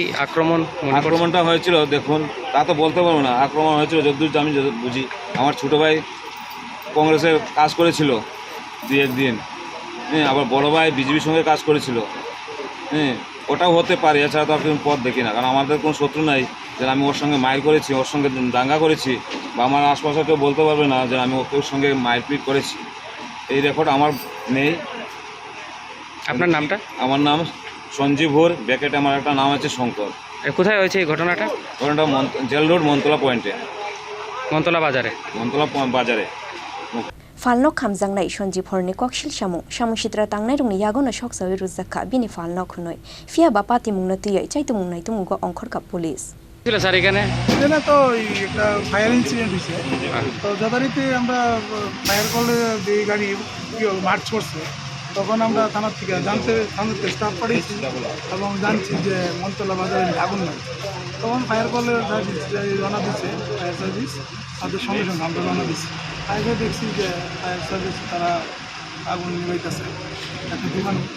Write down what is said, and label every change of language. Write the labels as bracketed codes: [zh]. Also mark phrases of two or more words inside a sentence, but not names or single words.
[bn] আক্রমণটা হয়েছিল দেখুন তা তো বলতে পারবো না আক্রমণ হয়েছিল যতদূর আমি বুঝি আমার ছোটো ভাই কংগ্রেসের কাজ করেছিল 2-1 দিন আবার বড় ভাই বিজেপির সঙ্গে কাজ করেছিল ওটাও হতে পারে এছাড়া তো আপনি পথ দেখি না কারণ আমাদের কোনো শত্রু নাই যে আমি ওর সঙ্গে মাইর করেছি ওর সঙ্গে দাঙ্গা করেছি বা আমার আশপাশে কেউ বলতে পারবে না যে আমি ওর সঙ্গে মারপিট করেছি এই রেকর্ড আমার নেই আপনার নামটা আমার নাম সঞ্জীব হোর ব্যাকেটে আমার একটা নাম আছে শঙ্কর কোথায় হয়েছে এই ঘটনাটা জেল রোড মন্তলা পয়েন্টে মন্তলা বাজারে [trp] Phalnok khamjangnai sonjib horni koksil Samung Sitra Tangnairok ni yagono Sokchawi Rwkha bini Phalnok hunoi fia bapati mungna tuyai chaitumung tumugo ongkhor ka police [bn] ছিল স্যার এখানে তো একটা [en] fire incident [bn] হয়েছে তো যথারীতি আমরা [en] fire call [bn] যে গাড়ি মার্চ করছে তখন আমরা থানার থেকে থানাতে স্টাফ পাঠিয়েছি এবং জানছি যে মন্তলা বাজারে আগুন লাগছে তখন [en] fire call [bn] জানা দিচ্ছে [en] fire service [bn] তাদের সঙ্গে সঙ্গে আমরা জানা দিচ্ছি আগে দেখছি যে [en] fire service [bn] তারা আগুন নিবাইতেছে একটা দোকান